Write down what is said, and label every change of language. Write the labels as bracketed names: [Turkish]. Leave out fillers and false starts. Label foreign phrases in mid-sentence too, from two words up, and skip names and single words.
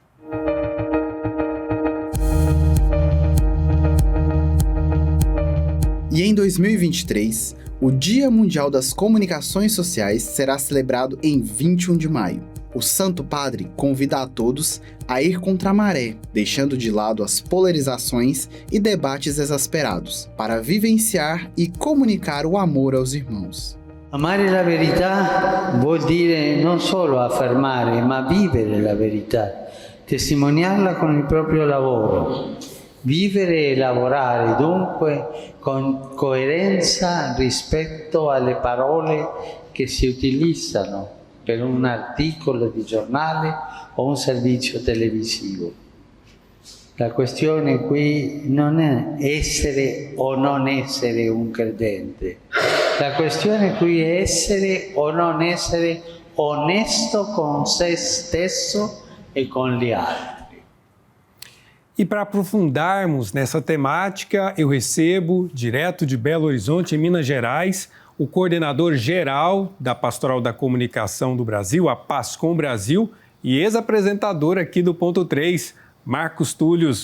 [Portuguese] E em 2023, o Dia Mundial das Comunicações Sociais será celebrado em 21 de maio. O Santo Padre convida a todos a ir contra a maré, deixando de lado as polarizações e debates exasperados, para vivenciar e comunicar o amor aos irmãos. [Italian] Amare la verità vuol dire non solo affermare, ma vivere la verità, testimoniarla con il proprio lavoro. Vivere e lavorare dunque con coerenza rispetto alle parole che si utilizzano per un articolo di giornale o un servizio televisivo. La questione qui non è essere o non essere un credente. La questione qui è essere o non essere onesto con se stesso e con gli altri. [Portuguese] E para aprofundarmos nessa temática, eu recebo, direto de Belo Horizonte, em Minas Gerais, o coordenador geral da Pastoral da Comunicação do Brasil, a PASCOM Brasil, e ex-apresentador aqui do Ponto 3, Marcos Túlios.